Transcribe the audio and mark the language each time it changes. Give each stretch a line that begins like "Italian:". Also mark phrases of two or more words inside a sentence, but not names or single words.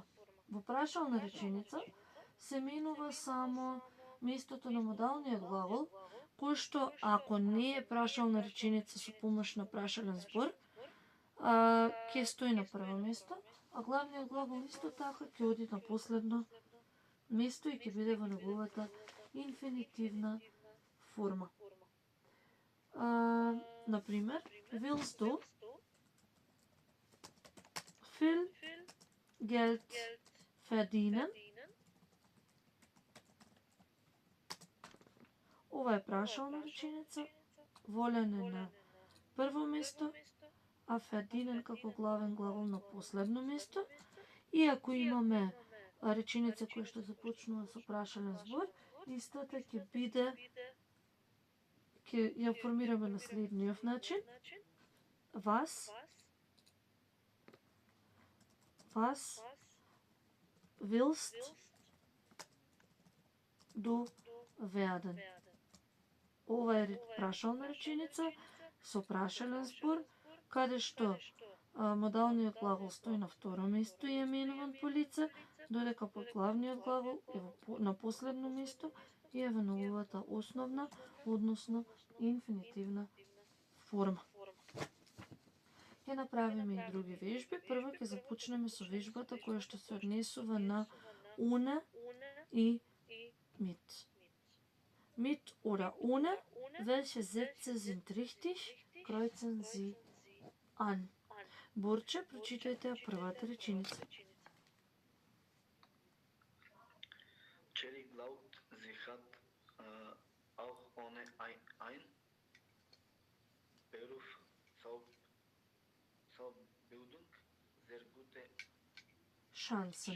Macedonian: Во прашална реченица се менува само местото на модалниот глагол, кој што ако не е прашална реченица со помош на прашален збор, ќе стои на прво место, а главниот глагол исто така ќе оди на последно место и ќе биде во неговата инфинитивна форма. Например,
German: willst du viel Geld verdienen?
Macedonian: Ова е прашална реченица, волен е на прво место, а verdienen како главен глагол на последно место. И ако имаме реченица која што започнува со прашален збор, истата ќе биде, ќе ја формираме на следниот начин.
German: Was willst du werden?
Macedonian: Ова е прашална реченица со прашален збор, каде што модалниот глагол стои на второ место и е менуван по лице, додека по главниот глагол е на последно место и е во неговата основна, односно инфинитивна форма. Ќе направиме и други вежби. Прво ќе започнеме со вежбата која што се однесува на ohne и mit.
German: Mit oder ohne, welche Sätze sind richtig, kreuzen Sie an.
Macedonian: Борче, прочитајте ја првата реченица.
German: Cherry glaubt, sie hat auch ohne ein Beruf zur Bildung sehr gute Chancen.